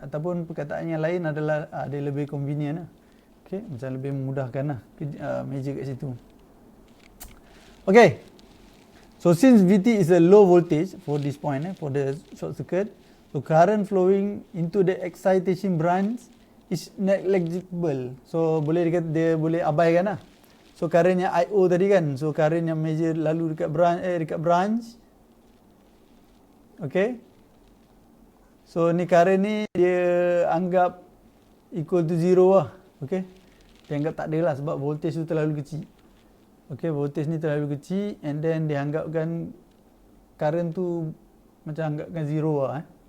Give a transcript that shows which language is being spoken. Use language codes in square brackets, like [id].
[ms] Ataupun perkataan yang lain adalah dia lebih convenient lah. Okay, macam lebih memudahkan lah measure kat situ. [en] Okay, so since VT is a low voltage for this point, for the short circuit, so current flowing into the excitation branch is negligible. [ms] So boleh dia boleh abaikan lah. So current yang IO tadi kan, so current yang measure lalu dekat branch. Okay, so ni current ni dia anggap [en] equal to zero [ms] lah. Okay, dia anggap tak ada lah sebab voltage tu terlalu kecil. Okay, voltage ni terlalu kecil, [en] and then [ms] dia anggapkan current tu macam anggapkan zero lah.